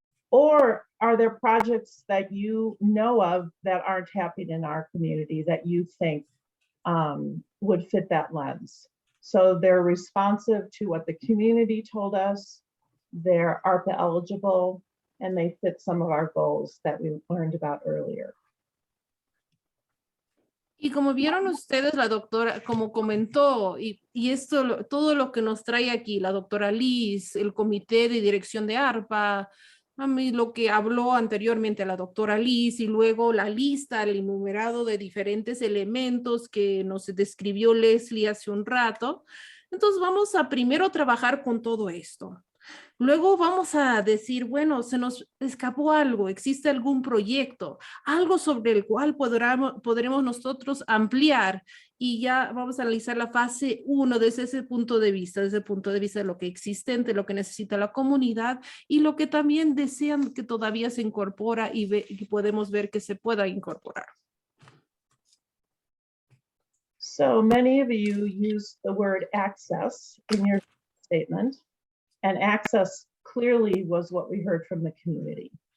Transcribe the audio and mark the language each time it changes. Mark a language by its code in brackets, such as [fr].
[en] Or are there projects that you know of that aren't happening in our community that you think would fit that lens? So they're responsive to what the community told us, they're ARPA eligible, and they fit some of our goals that we learned about earlier. [es] Y como vieron ustedes, la doctora, como comentó, y esto, todo lo que nos trae aquí, la doctora Liz, el comité de dirección de ARPA, a mí lo que habló anteriormente la doctora Liz, y luego la lista, el enumerado de diferentes elementos que nos describió Leslie hace un rato. Entonces vamos a primero trabajar con todo esto. Luego vamos a decir, bueno, se nos escapó algo, existe algún proyecto, algo sobre el cual podremos nosotros ampliar, y ya vamos a analizar la fase 1 desde ese punto de vista, de lo que existente, lo que necesita la comunidad y lo que también desean que todavía se incorpora y podemos ver que se pueda incorporar. [en] So many of you used the word access in your statement. And access clearly was what we heard from the community.